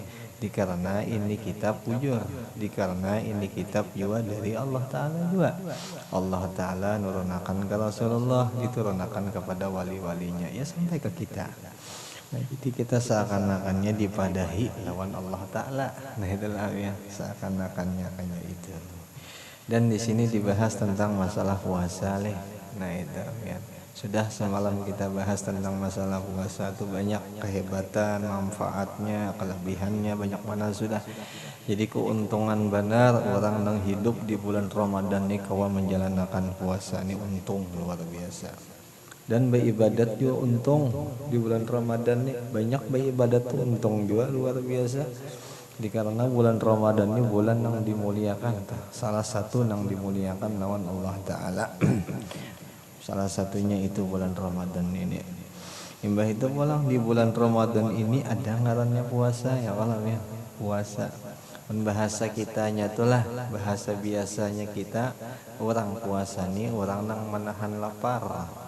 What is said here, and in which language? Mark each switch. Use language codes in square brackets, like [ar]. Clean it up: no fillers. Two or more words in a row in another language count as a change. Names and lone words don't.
[bjn] Dikarena ini kitab bujur, dikarena ini kitab juga dari Allah Ta'ala juga. Allah Ta'ala nurunakan ke Rasulullah, diturunakan kepada wali-walinya, ya sampai ke kita. Nah, jadi kita seakan-akannya dipadahi lawan Allah Ta'ala. Nah itulah ya, seakan-akannya kayak itu. Dan di sini dibahas tentang masalah puasa leh. Nah itu ya. Sudah semalam kita bahas tentang masalah puasa itu banyak kehebatan, manfaatnya, kelebihannya banyak mana sudah. Jadi keuntungan benar orang yang hidup di bulan Ramadan ini kawan menjalankan puasa ini untung luar biasa. Dan beribadat juga untung di bulan Ramadan ini banyak beribadat tuh untung juga luar biasa. Karena bulan Ramadan ini bulan yang dimuliakan, salah satu yang dimuliakan lawan Allah Ta'ala. Salah satunya itu bulan Ramadan ini. Imbah itu pulang di bulan Ramadan ini ada ngarannya puasa ya kalau ya puasa. Dan bahasa kitanya itulah bahasa biasanya kita orang puasa nih orang yang menahan lapar.